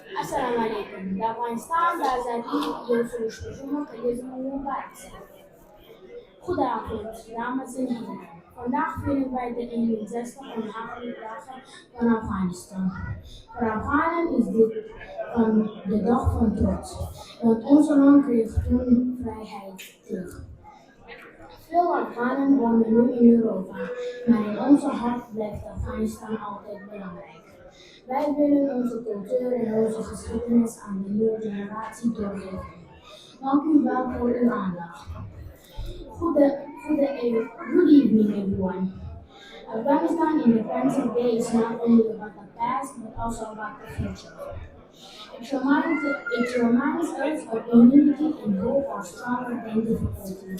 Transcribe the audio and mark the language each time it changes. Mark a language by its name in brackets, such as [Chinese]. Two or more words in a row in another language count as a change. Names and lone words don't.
[Arabic] السلام علیکم. [Pashto] د افغانستان د ازادۍ یو سل شپږمه کلیزه مو مبارک شه. [Dutch] Goedenavond, dames en heren. Vandaag vieren wij de 61 onafhankelijke dagen van Afghanistan. Voor Afghanen is dit de dag van trots, want ons land kreeg toen vrijheid terug. Veel Afghanen wonen nu in Europa, maar in onze hart blijft Afghanistan altijd belangrijk. Wij willen onze cultuur en onze geschiedenis aan de nieuwe generatie doorgeven. Dank u wel voor uw aandacht. [English] Good evening, everyone. Afghanistan Independence Day is not only about the past, but also about the future. It reminds us that unity and hope are stronger than difficulties.